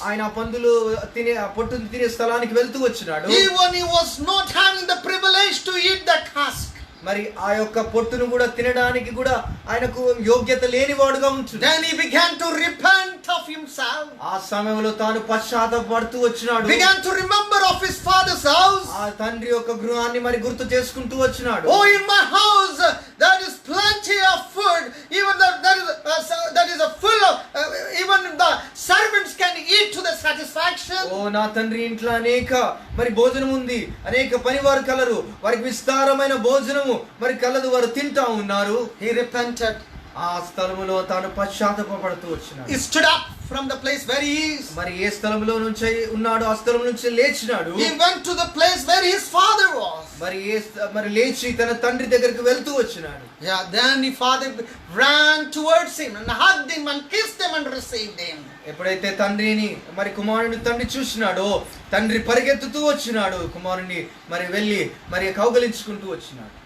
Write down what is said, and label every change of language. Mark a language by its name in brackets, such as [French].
[Telugu] ఆయన పందులు పొట్టును తినే స్థలానికి వెళ్తూ వచ్చినాడు. [English] Even he was not having the privilege to eat that husk. [Telugu] మరి ఆ యొక్క పొట్టును కూడా తినడానికి కూడా ఆయనకు యోగ్యత లేనివాడుగా ఉంటున్నాడు. [English] Then he began to repent of himself. [Telugu] ఆ సమయంలో తాను పశ్చాత్తాపడుతూ వచ్చినాడు. [English] Began to remember of his father's house. [Telugu] ఆ తండ్రి యొక్క గృహాన్ని మరి గుర్తు చేసుకుంటూ వచ్చినాడు. [English] Oh, in my house there is plenty of food. Even that is a full of even the servants can eat to the satisfaction. [Telugu] ఓ నా తండ్రి ఇంట్లో అనేక మరి భోజనం ఉంది, అనేక పనివారు కలరు, వారికి విస్తారమైన భోజనము మరి కలదు, వారు తింటా ఉన్నారు. [English] He repented. [Telugu] ఆ స్థలములో తాను పశ్చాత్తాపడుతూ వచ్చినాడు. [English] He stood up from the place where he is. [Telugu] మరి ఏ స్థలంలో నుంచి ఉన్నాడు ఆ స్థలం నుంచి లేచినాడు. [English] He went to the place where his father was. [Telugu] మరి లేచి తన తండ్రి దగ్గరికి వెళ్తూ వచ్చినాడు. [English] Yeah, then his father ran towards him and hugged him and kissed him and received him. [Telugu] ఎప్పుడైతే తండ్రిని మరి కుమారుని తండ్రి చూసినాడో తండ్రి పరిగెత్తుతూ వచ్చినాడు. కుమారుని మరి వెళ్ళి మరి కౌగలించుకుంటూ వచ్చినాడు.